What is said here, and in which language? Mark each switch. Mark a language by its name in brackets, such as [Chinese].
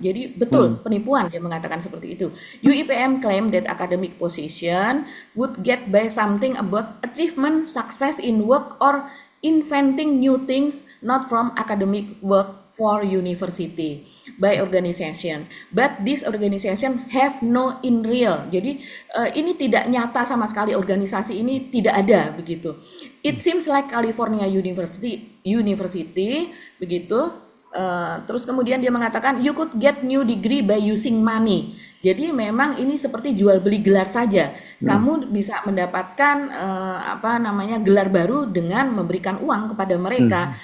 [Indonesian] Jadi betul penipuan, dia mengatakan seperti itu. [English] UIPM claim that academic position would get by something about achievement, success in work or inventing new things not from academic work for university by organization. But this organization have no in real. [Indonesian] Jadi ini tidak nyata sama sekali, organisasi ini tidak ada begitu. [English] It seems like California University begitu. [Indonesian] Terus kemudian dia mengatakan [English] you could get new degree by using money. [Indonesian] Jadi memang ini seperti jual beli gelar saja. Kamu bisa mendapatkan gelar baru dengan memberikan uang kepada mereka.